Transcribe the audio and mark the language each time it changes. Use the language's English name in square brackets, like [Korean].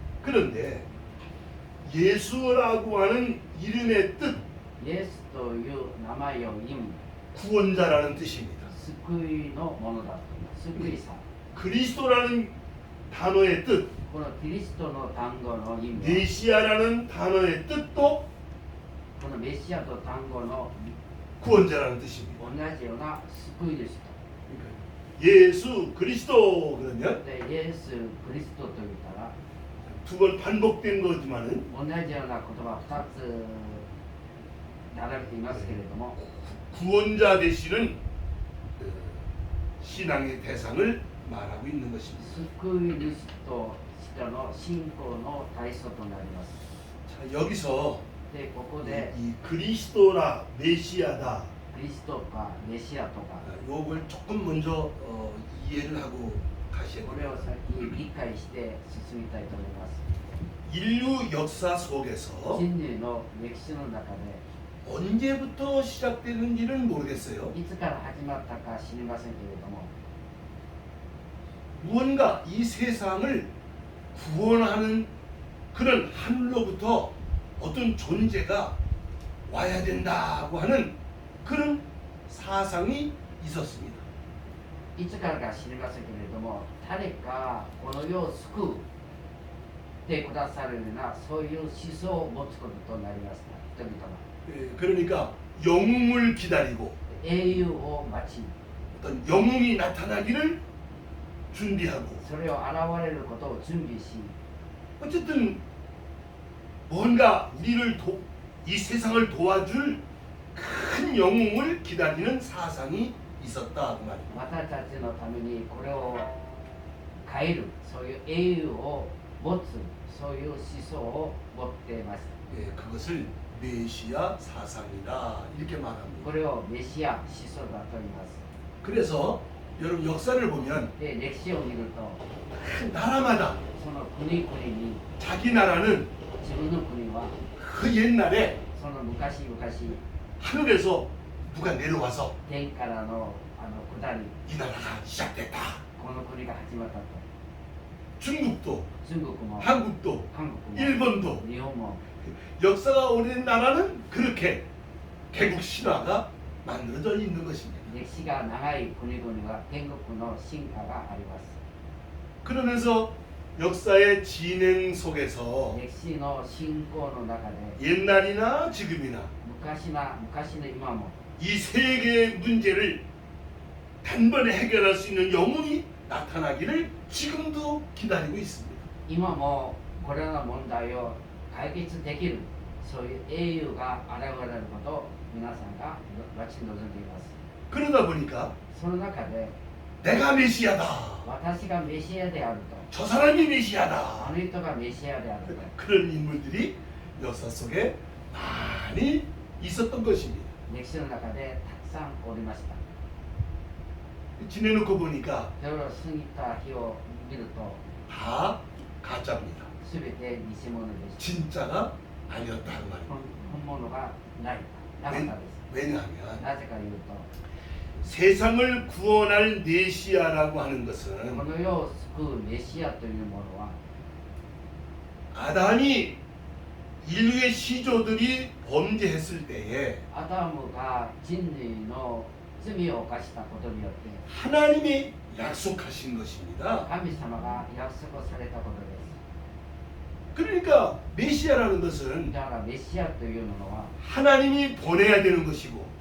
[Korean] 그런데 예수라고 하는 이름의 뜻 [Japanese] イエスという名前を意味、 [Korean] 구원자라는 뜻입니다. [Japanese] 救いのものだと。救いさ。 [Korean] 그리스도라는 단어의 뜻, [Japanese] このキリストの単語の意味は、 [Korean] 메시아라는 단어의 뜻도 [Japanese] このメシアと単語の [Korean] 구원자라는 뜻입니다. [Japanese] 同じような救いですと。 [Korean] 예수 그리스도 그러면 [Japanese] で、イエス・クリストと言ったら、 [Korean] 두 번 반복된 거지만은 [Japanese] 同じような言葉2つ並べていますけれども、 [Korean] 구원자 되시는 신앙의 대상을 말하고 있는 것입니다. [Japanese] 救い主と人の信仰の対象となります。 [Korean] 자, 여기서 [Japanese] で、ここで [Korean] 이 그리스도라 메시아다 [Japanese] キリストかメシアとか [Korean] 요걸 조금 먼저 이해를 하고 가셔야 [Japanese] これを [Korean] 돼요. [Japanese] 先理解して進みたいと思います [Korean] 인류 역사 속에서 [Japanese] 人類の歴史の中で [Korean] 언제부터 시작됐는지는 모르겠어요. [Japanese] いつから始まったか知りませんけれども [Korean] 무언가 이 세상을 구원하는 그런 하늘로부터 어떤 존재가 와야 된다고 하는 그런 사상이 있었습니다. [Japanese] いつからか知りませんけれども誰かこの世を救うってくださるようなそういう思想を持つこととなりました人々は [Korean] 그러니까 영웅을 기다리고 [Japanese] 英雄を待ち [Korean] 어떤 영웅이 나타나기를 준비하고 [Japanese] それを現れることを準備し [Korean] 어쨌든 뭔가 이 세상을 도와줄 큰 영웅을 기다리는 사상이 있었다 그 말입니다. [Japanese] 私たちのためにこれを変えるそういう英雄を持つそういう思想を持っています [Korean] 그것을 메시아 사상이다 이렇게 [Japanese] こ [Korean] 말합니다. [Japanese] れをメシア思想だと言います [Korean] 그래서 여러분 역사를 보면 [Japanese] で歴史を見ると [Korean] 나라마다 [Japanese] その国々に [Korean] 자기 나라는 [Japanese] 自分の国は [Korean] 그 옛날에 [Japanese] その昔々 [Korean] 하늘에서 누가 내려와서 [Japanese] 天からの下り [Korean] 이 나라가 시작됐다. [Japanese] この国が始まったと [Korean] 중국도 [Japanese] 中国も [Korean] 한국도 [Japanese] 韓国も [Korean] 일본도 [Japanese] 日本も [Korean] 역사가 오래된 나라는 그렇게 개국 신화가 만들어져 있는 것입니다. [Japanese] 歴史が長い国々は天国の進化があります [Korean] 그러면서 역사의 진행 속에서 [Japanese] 歴史の進行の中で [Korean] 옛날이나 지금이나 [Japanese] 昔の今も [Korean] 이 세계의 문제를 단번에 해결할 수 있는 영웅이 나타나기를 지금도 기다리고 있습니다. [Japanese] 今もこれらの問題を解決できるそういう英雄が現れることを皆さんが待ち望んでいます [Korean] 그러다 보니까 [Japanese] その中で [Korean] 내가 메시아다. [Japanese] 私がメシアである [Korean] 저 사람이 [Japanese] と [Korean] 메시아다. [Japanese] あの人がメシアであると [Korean] 그런 인물들이 역사 속에 많이 있었던 것입니다. [Japanese] 歴史の中でたくさんおりました [Korean] 지내놓고 보니까 [Japanese] それを過ぎた日を見ると [Korean] 다 가짜입니다. [Japanese] 全て偽物でした [Korean] 진짜가 아니었다는 말입니다. [Japanese] 本物がないなかったです [Korean] 왜냐하면 [Japanese] なぜかいうと [Korean] 세상을 구원할 메시아라고 하는 [Japanese] こ [Korean] 것은 [Japanese] の世を救うメシアというものは [Korean] 아담이 인류의 시조들이 범죄했을 때에 [Japanese] アダムが人類の罪を犯したことによって [Korean] 하나님이 약속하신 것입니다. [Japanese] 神様が約束されたことで [Korean] 그러니까 메시아라는 [Japanese] す [Korean] 것은 [Japanese] だからメシアというものは [Korean] 하나님이 보내야 되는 것이고